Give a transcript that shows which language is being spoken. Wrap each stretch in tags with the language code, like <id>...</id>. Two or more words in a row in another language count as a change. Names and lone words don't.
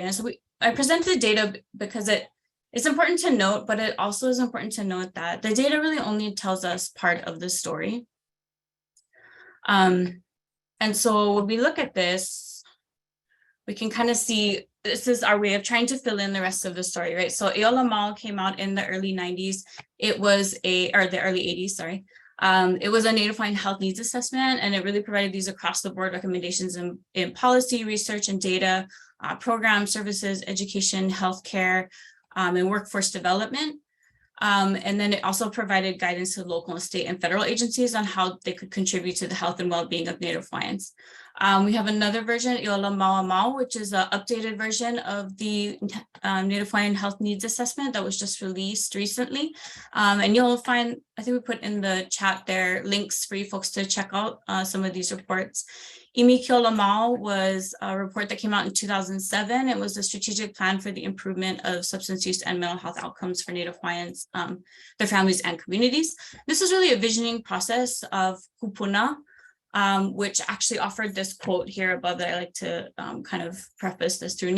<en>And so I presented the data because it's important to note, but it also is important to note that the data really only tells us part of the story. And so when we look at this, we can kind of see this is our way of trying to fill in the rest of the story, right? So ʻiʻola came out in the early 90s. It was the early 80s, sorry. It was a Native Hawaiian health needs assessment, and it really provided these across the board recommendations in policy, research, and data, programs, services, education, healthcare, and workforce development. And then it also provided guidance to local, state, and federal agencies on how they could contribute to the health and well-being of Native Hawaiians. We have another version, ʻiʻola Mau, which is an updated version of the Native Hawaiian Health Needs Assessment that was just released recently. And you'll find, I think we put in the chat there, links for you folks to check out some of these reports. ʻimikiʻola Mau was a report that came out in 2007. It was a strategic plan for the improvement of substance use and mental health outcomes for Native Hawaiians, their families, and communities. This is really a visioning process of kupuna, which actually offered this quote here above that I like to kind of preface this through.</en>